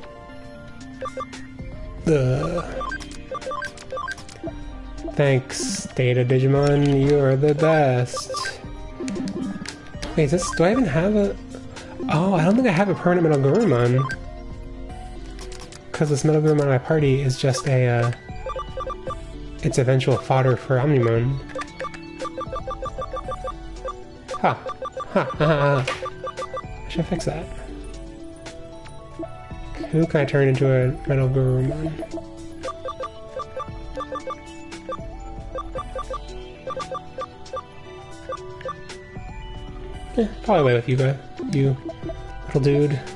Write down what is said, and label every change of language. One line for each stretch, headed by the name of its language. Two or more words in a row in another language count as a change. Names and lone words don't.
English: Thanks, Data Digimon, you're the best. Wait, is this... do I even have a... Oh, I don't think I have a permanent Metal Gurumon. Because this Metal Gurumon in my party is just a, its eventual fodder for Omnimon. Ha! Ha! Ha! Ha! I should fix that. Okay. Who can I turn into a metal Garurumon? Probably away with you, you little dude.